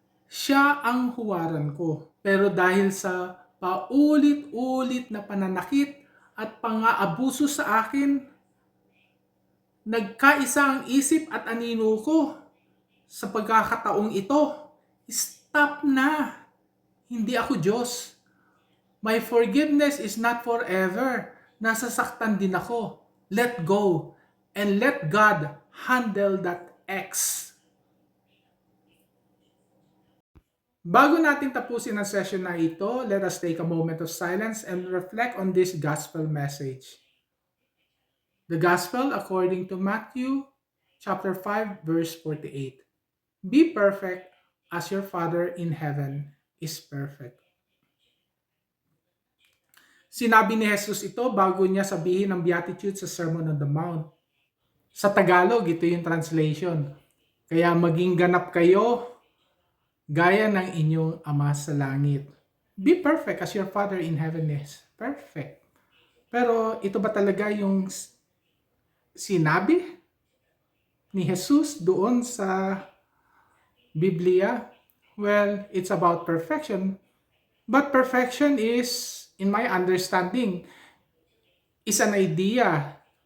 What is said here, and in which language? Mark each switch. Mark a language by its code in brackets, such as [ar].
[tl] Siya ang huwaran ko. Pero dahil sa paulit-ulit na pananakit at pang-aabuso sa akin, nagkaisa ang isip at anino ko. Sa pagkakataong ito, stop na. Hindi ako Diyos. [en] My forgiveness is not forever. [tl] Nasasaktan din ako. [en] Let go. And let God handle that X. [tl] Bago natin tapusin ang session na ito, [en] let us take a moment of silence and reflect on this gospel message. The gospel according to Matthew chapter 5 verse 48. Be perfect as your Father in heaven is perfect. [tl] Sinabi ni Jesus ito bago niya sabihin ang beatitude sa Sermon on the Mount. Sa Tagalog, ito yung translation. Kaya maging ganap kayo gaya ng inyong Ama sa langit. [en] Be perfect as your Father in heaven is perfect. [tl] Pero ito ba talaga yung sinabi ni Jesus doon sa Biblia? [en] Well, it's about perfection. But perfection is, in my understanding, is an idea.